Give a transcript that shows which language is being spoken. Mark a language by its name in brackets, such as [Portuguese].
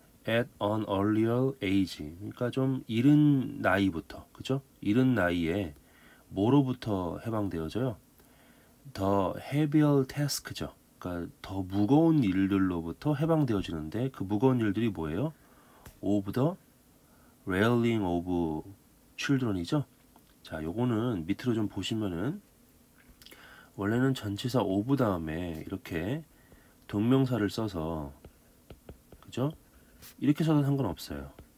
[English] at an earlier age. [Korean] 그러니까 좀 이른 나이부터, 그죠? 이른 나이에 뭐로부터 해방되어져요? 더 [English] heavier task [Korean] 죠. 그러니까 더 무거운 일들로부터 해방되어지는데 그 무거운 일들이 뭐예요? [English] of the rearing of children이죠. [Korean] 자, 요거는 밑으로 좀 보시면은 원래는 전치사 of 다음에 이렇게 동명사를 써서, 그죠? 이렇게 써도 상관없어요.